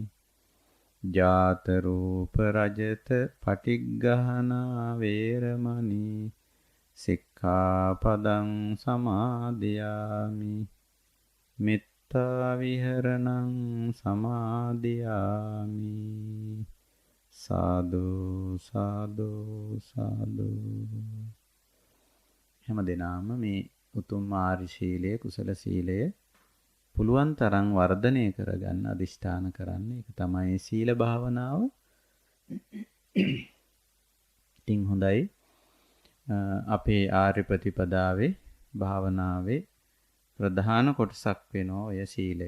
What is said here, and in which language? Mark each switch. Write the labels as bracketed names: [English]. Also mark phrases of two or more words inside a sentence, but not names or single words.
[Pali] ජාත රූප රජත පටිග්ගහනා වේරමණී සික්ඛාපදං සමාදියාමි. මෙත්තා විහරණං සමාදියාමි. [Sinhala] සාදු සාදු සාදු. හැම දිනම මේ උතුම් ආර්ය ශීලයේ කුසල සීලය පුළුවන් තරම් වර්ධනය කරගන්න අදිෂ්ඨාන කරන්න. ඒක තමයි සීල භාවනාව. ඉතින් හොඳයි. අපේ ආර්ය ප්‍රතිපදාවේ භාවනාවේ ප්‍රධාන කොටසක් වෙනවා ඔය සීලය.